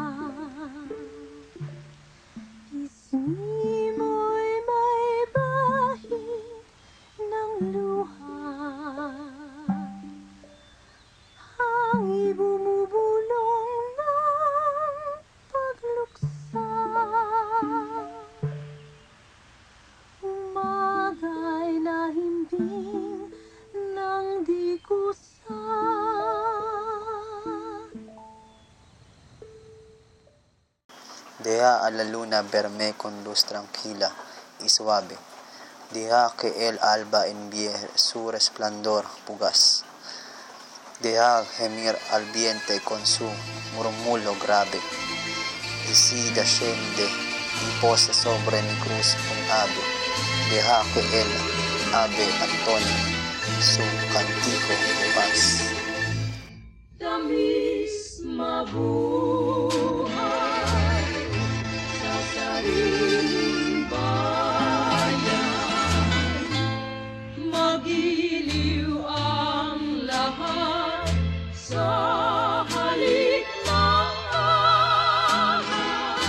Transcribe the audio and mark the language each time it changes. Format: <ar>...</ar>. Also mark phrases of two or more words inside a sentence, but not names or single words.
<tl>Pisngi mo'y may bahid ng luha, hangin bumubulong ng pagluksa. Umagay na himbing ng di kusa.</tl> <es>Deja a la luna verme con luz tranquila y suave. Deja que el alba envíe su resplandor fugaz. Deja gemir al viento con su murmullo grave. Y si desciende y pose sobre mi cruz un ave. Deja que el ave entone su cantico de paz.</es> <tl>Tamis mabuhay sa sariling bayan, magiliw ang lahat sa halik ng araw.</tl>